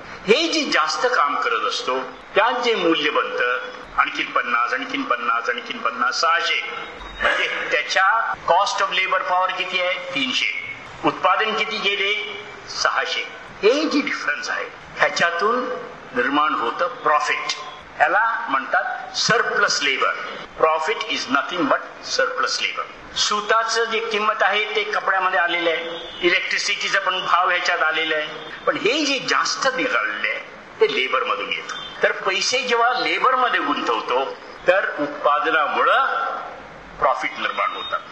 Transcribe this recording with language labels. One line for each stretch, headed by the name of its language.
Marathi: हे जे जास्त काम करत असतो त्यात जे मूल्य बनतं, आणखीन 50, 50, 50, 600, म्हणजे त्याच्या
English: cost of labour power
Marathi: किती आहे 300, उत्पादन किती गेले 600. हे जी डिफरन्स आहे ह्याच्यातून निर्माण होतं प्रॉफिट, ह्याला म्हणतात surplus labour.
English: Profit is nothing but surplus labour.
Marathi: सुताचं जे किंमत आहे ते कपड्यामध्ये आलेलं आहे, इलेक्ट्रिसिटीचा पण भाव ह्याच्यात आलेलं आहे, पण हे जे जास्त निघालेलं आहे ते लेबर मधून येत. तर पैसे जेव्हा लेबर मध्ये गुंतवतो तर उत्पादनामुळं प्रॉफिट निर्माण होतात.